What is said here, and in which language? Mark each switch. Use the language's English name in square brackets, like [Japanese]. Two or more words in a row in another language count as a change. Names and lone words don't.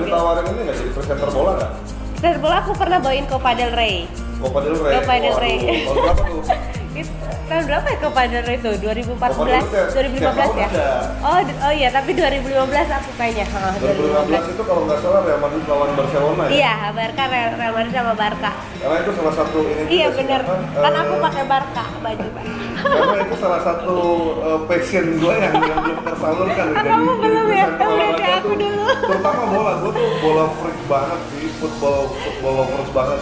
[Indonesian] Kalau ditawarin ini nggak jadi presenter bola nggak? Presenter bola aku pernah bawain Copa del Rey. Copa del Rey. Tahun berapa tuh? Tahun berapa ya Copa del Rey itu? 2014, 2015 ya? Oh iya, tapi 2015 aku kayaknya. 2015 itu kalau nggak salah Real Madrid lawan Barcelona ya? Iya, Barca, Real Madrid sama Barca. Karena itu salah satu ini. Iya benar. Kan aku pakai Barca baju Pak. Karena itu salah satu passion gue yang belum tersalurkan. Kamu belum ya? Berarti aku dulu. Terutama bola, gue tuh bola freak banget sih, [English] football lovers [Indonesian] banget.